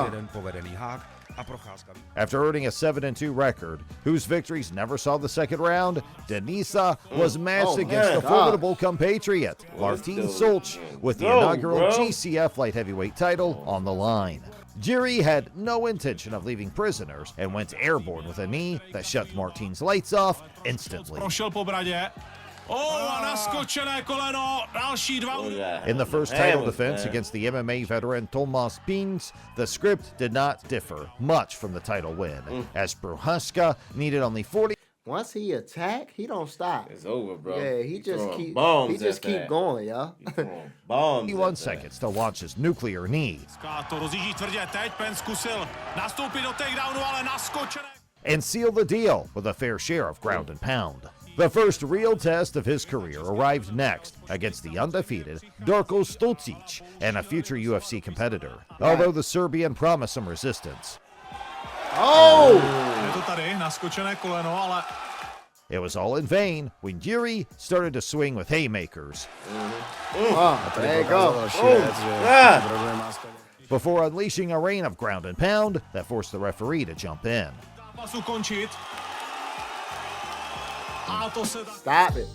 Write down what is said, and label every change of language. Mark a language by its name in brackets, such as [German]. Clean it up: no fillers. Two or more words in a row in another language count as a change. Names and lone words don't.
[English] After earning a 7-2 record, whose victories never saw the second round, Denisa was matched against the formidable compatriot, Martin Solch, with the inaugural GCF light heavyweight title on the line. Jiri had no intention of leaving prisoners and went airborne with a knee that shut Martin's lights off instantly. [Czech] Prošel po bradě. A naskočené koleno. Další dva. [English] In the first title defense against the MMA veteran Tomas Pins, the script did not differ much from the title win, as Prochazka needed only 40. Once he attack, he don't stop. It's over, bro. Yeah, he just keep Bombs going, y'all. Bombs. 21 seconds to launch his nuclear knee [Czech] To rozjíždí tvrdě. Teď Pen zkusil nastoupit do takedownu, ale naskočené. [English] and seal the deal with a fair share of ground and pound. The first real test of his career arrived next against the undefeated Darko Stolcic and a future UFC competitor, although the Serbian promised some resistance. Oh! [Czech] Je to tady, naskočené koleno, ale [English] It was all in vain when Jiri started to swing with haymakers. There you go. Before unleashing a rain of ground and pound that forced the referee to jump in. Stop it.